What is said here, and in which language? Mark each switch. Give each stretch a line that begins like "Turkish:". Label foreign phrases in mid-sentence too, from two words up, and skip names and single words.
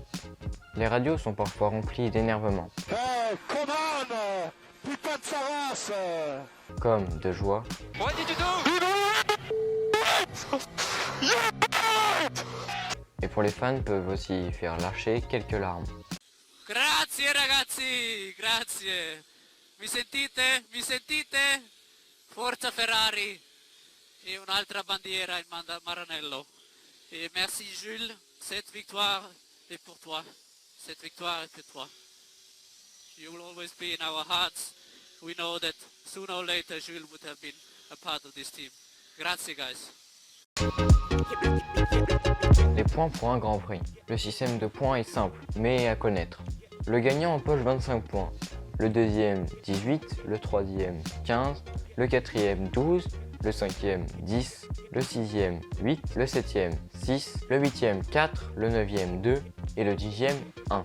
French: Les radios sont parfois remplies d'énervement, comme de joie, et pour les fans peuvent aussi faire lâcher quelques larmes.
Italian: Grazie ragazzi, grazie. Mi sentite? Mi sentite? Forza Ferrari. Et un'altra bandiera in Maranello.
French: Et merci Jules, cette victoire est pour toi. Cette victoire est pour toi.
English: You will always be in our hearts. We know that sooner or later Jules would have been a part of this team.
Italian: Grazie guys.
French: Les points pour un Grand Prix. Le système de points est simple, mais à connaître. Le gagnant empoche 25 points, le deuxième 18, le troisième 15, le quatrième 12, le cinquième 10, le sixième 8, le septième 6, le huitième 4, le neuvième 2 et le dixième 1.